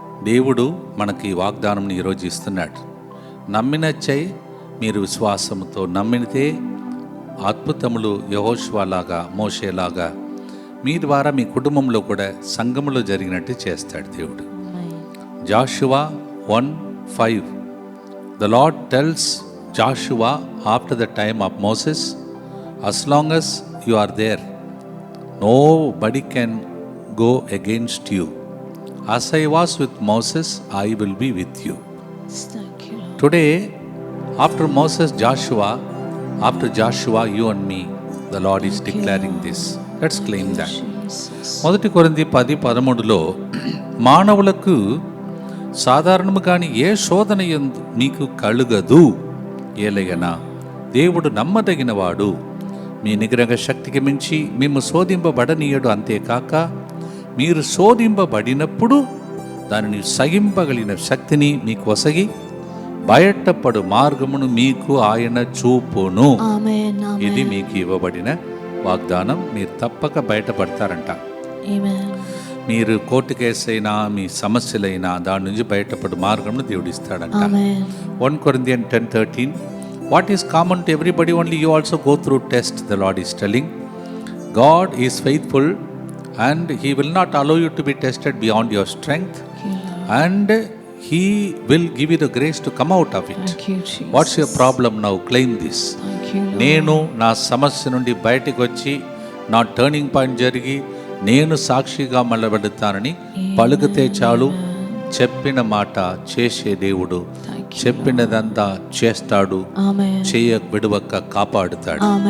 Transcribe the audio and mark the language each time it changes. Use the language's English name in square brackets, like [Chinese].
[Telugu] దేవుడు మనకి ఈ వాగ్దానం ఈరోజు ఇస్తున్నాడు. నమ్మినచ్చై మీరు విశ్వాసముతో నమ్మితే అద్భుతములు యెహోషువలాగా, మోషేలాగా మీ ద్వారా మీ కుటుంబంలో కూడా సంఘములో జరిగినట్టు చేస్తాడు దేవుడు. [English] Joshua 1:5 The Lord tells Joshua after the time of Moses, as long as you are there, nobody can go against you. As I was with Moses, I will be with you. Today, after Moses, after Joshua, you and me, the Lord is declaring this. Let's claim that. [Telugu] 1 కొరింథీ 10:13లో, మానవులకు సాధారణము కాని ఏ శోధన యందు మీకు కలుగదు, ఏలయనా దేవుడు నమ్మదగినవాడు, మీ నిగ్రహ శక్తికి మించి మేము శోధింపబడనీయడు. అంతేకాక మీరు శోధింపబడినప్పుడు దానిని సహింపగలిగిన శక్తిని మీకు ఒసగి బయటపడు మార్గమును మీకు ఆయన చూపును. ఆమేన్. ఆమేన్. ఇది మీకు ఇవ్వబడిన వాగ్దానం. మీరు తప్పక బయటపడతారంట. ఆమేన్. మీరు కోర్టు కేసు అయినా మీ సమస్యలైనా దాని నుంచి బయటపడు మార్గంను దేవుడిస్తాడంట. ఆమేన్. [English] 1 Corinthians 10:13 What is common to everybody, only you also go through test, the Lord is telling. God is faithful and He will not allow you to be tested beyond your strength, and He will give you the grace to come out of it. What's your problem now? Claim this. [Telugu] నేను నా సమస్య నుండి బయటకు వచ్చి నా turning point జరిగి నేను సాక్షిగా మళ్ళబడతానని పలుకుతే చాలు. చెప్పిన మాట చేసే దేవుడు, చెప్పినదంతా చేస్తాడు, చేయ విడువక్క కాపాడుతాడు.